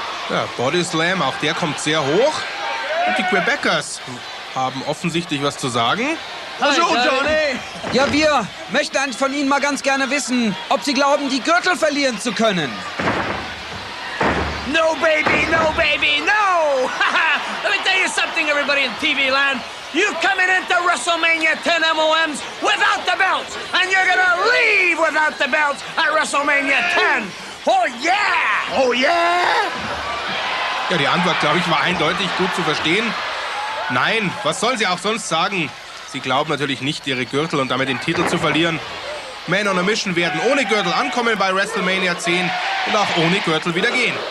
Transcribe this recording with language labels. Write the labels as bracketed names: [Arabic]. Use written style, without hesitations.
[German] Ja, Body Slam, auch der kommt sehr hoch. Und die Quebecers haben offensichtlich was zu sagen. Hallo, Johnny! Ja, wir möchten eigentlich von Ihnen mal ganz gerne wissen, ob Sie glauben, die Gürtel verlieren zu können. [English] No, baby, no, baby, no! Let me tell you something, everybody in TV land. You're coming into WrestleMania 10 MOMs without the belts, and you're gonna leave without the belts at WrestleMania 10. Oh yeah! Oh yeah! [German] Ja, die Antwort, glaube ich, war eindeutig gut zu verstehen. Nein, was sollen sie auch sonst sagen? Sie glauben natürlich nicht, ihre Gürtel und damit den Titel zu verlieren. Men on a Mission werden ohne Gürtel ankommen bei WrestleMania 10 und auch ohne Gürtel wieder gehen.